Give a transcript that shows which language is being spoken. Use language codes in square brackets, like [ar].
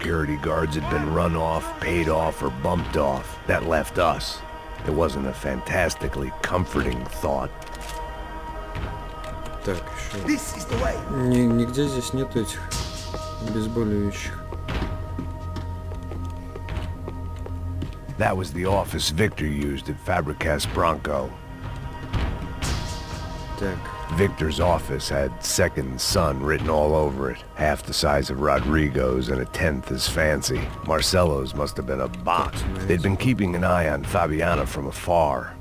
[en] security guards had been run off, paid off, or bumped off. That left us. It wasn't a fantastically comforting thought. [ru] Так, еще. [en] This is the way. [ru] Нигде здесь нету этих обезболивающих. [en] That was the office Victor used at Fabricas Bronco. [ru] Так, [en] Victor's office had second son written all over it, half the size of Rodrigo's and a tenth as fancy. Marcelo's must have been a box. They'd been keeping an eye on Fabiana from afar.